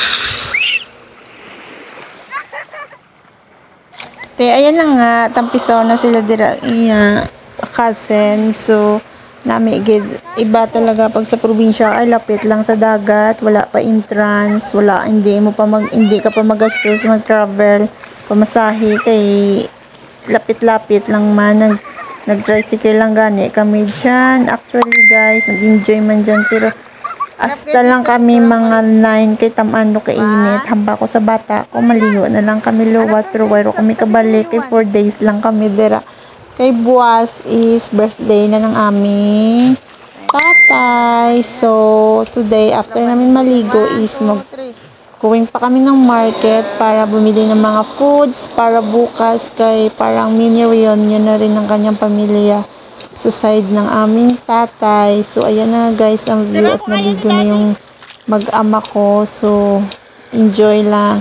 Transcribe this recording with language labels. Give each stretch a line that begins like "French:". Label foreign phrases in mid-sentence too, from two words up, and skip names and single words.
Filipino: Ayan na nga.
Hiligaynon: Tampisaw na sila dira. Cousin. So, namigid.
Filipino: Iba talaga pag sa probinsya ay lapit lang sa dagat.
Hiligaynon: Wala pa entrance.
Filipino: Hindi ka pa magastos mag-travel.
Hiligaynon: Pamasahe kay lapit-lapit lang man. Nag-tricycle lang gani kami dyan.
English: Actually guys,
Hiligaynon: nag-enjoy man dyan. Pero hasta lang kami mga 9 kay tamano kainit. Hamba ko sa bata ko, maligo na lang kami luwat. Pero waro kami kabalik. Kay 4 days lang kami dira. Kay buwas is birthday na ng aming tatay.
Filipino: So,
English: today after
Filipino: namin maligo
English: is going
Filipino: pa kami ng market para bumili ng mga foods para bukas kay parang mini reunion na rin ng kanyang pamilya sa side ng aming tatay. So, ayan na guys ang view at naligo na yung mag-ama ko. So, enjoy lang.